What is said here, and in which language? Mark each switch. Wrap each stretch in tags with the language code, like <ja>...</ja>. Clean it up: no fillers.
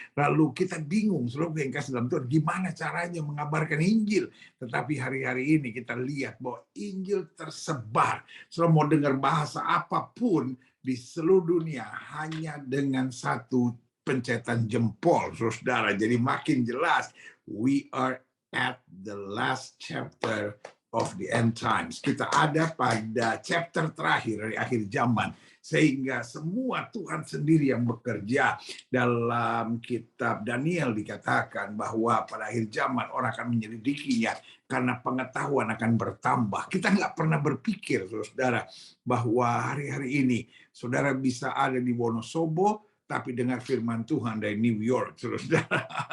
<id>Lalu kita bingung, saudara yang kasih dalam Tuhan, gimana caranya mengabarkan Injil. Tetapi hari-hari ini kita lihat bahwa Injil tersebar. Saudara mau dengar bahasa apapun di seluruh dunia hanya dengan satu pencetan jempol, saudara. Jadi makin jelas,</id> <en>we are at the last chapter of the end times.</en> <id>Kita ada pada chapter terakhir dari akhir zaman. Sehingga semua Tuhan sendiri yang bekerja. Dalam kitab Daniel dikatakan bahwa pada akhir zaman orang akan menyelidikinya karena pengetahuan akan bertambah. Kita nggak pernah berpikir, saudara, bahwa hari-hari ini saudara bisa ada di Wonosobo, tapi dengar firman Tuhan dari New York, saudara.</id>